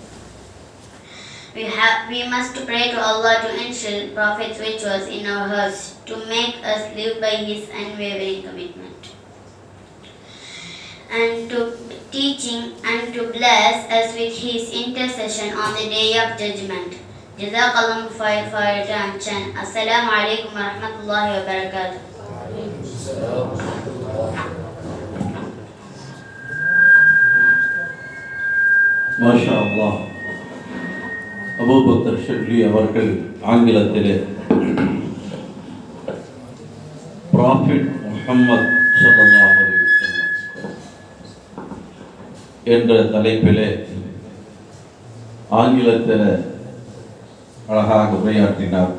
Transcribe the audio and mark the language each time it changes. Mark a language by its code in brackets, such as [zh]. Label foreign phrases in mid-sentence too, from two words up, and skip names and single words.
[en] We must pray to Allah to instill Prophet's virtues in our hearts, to make us live by his unwavering commitment, and to teaching and to bless us with his intercession on the day of judgment. Jazakallahu for your attention. [ar] السلام عليكم ورحمة الله وبركاته. ما شاء الله. [ta] அபூபக்கர் ஷிப்லி அவர்கள் ஆங்கிலத்திலே ப்ராஃபிட் முஹம்மத் [ar] صلى الله عليه وسلم [ta] என்ற தலைப்பிலே ஆங்கிலத்தில் அழகாக உரையாற்றினார்.